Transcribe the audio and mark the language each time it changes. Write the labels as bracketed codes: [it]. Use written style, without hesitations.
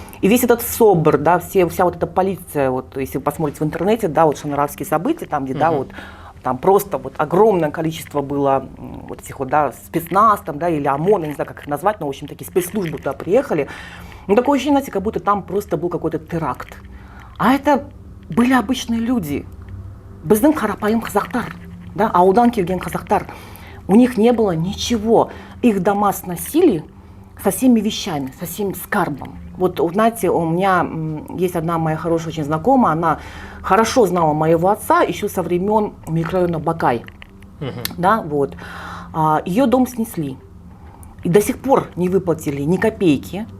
[ru] И весь этот СОБР, да, вся вот эта полиция, вот, если вы посмотрите в интернете, да, вот шанракские события, там, где, да, вот, там просто вот огромное количество было вот этих вот, да, спецназ, там, да, или ОМОН, я не знаю, как их назвать, но, в общем, такие спецслужбы туда приехали. Ну, такое ощущение, знаете, как будто там просто был какой-то теракт. А это были обычные люди. [kk] Біздің қарапайым қазақтар, да, аудан келген қазақтар. [ru] У них не было ничего. Их дома сносили со всеми вещами, со всем скарбом. Вот, знаете, у меня есть одна моя хорошая очень знакомая, она хорошо знала моего отца еще со времен микрорайона Бакай. Да, вот. Ее дом снесли. И до сих пор не выплатили ни копейки.